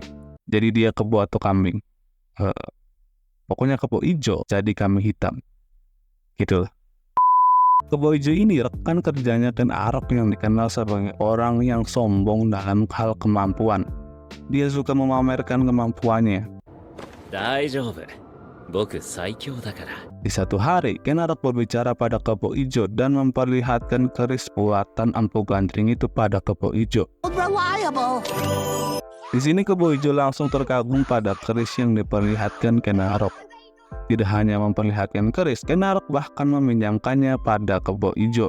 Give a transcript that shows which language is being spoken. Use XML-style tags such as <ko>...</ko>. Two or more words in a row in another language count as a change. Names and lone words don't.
<id>Jadi dia kebo atau kambing. Pokoknya kebo hijau jadi kambing hitam. Gitu. Kebo hijau ini rekan kerjanya Ken Arok yang dikenal sebagai orang yang sombong dalam hal kemampuan. Dia suka memamerkan kemampuannya.</id> <ja>大丈夫。 僕最強だから。</ja> <id>Di satu hari, Ken Arok berbicara pada Kebo Ijo dan memperlihatkan keris buatan Empu Gandring itu pada Kebo Ijo. Reliable. Di sini Kebo Ijo langsung terkagum pada keris yang diperlihatkan Ken Arok. Tidak hanya memperlihatkan keris, Ken Arok bahkan meminjamkannya pada Kebo Ijo.</id>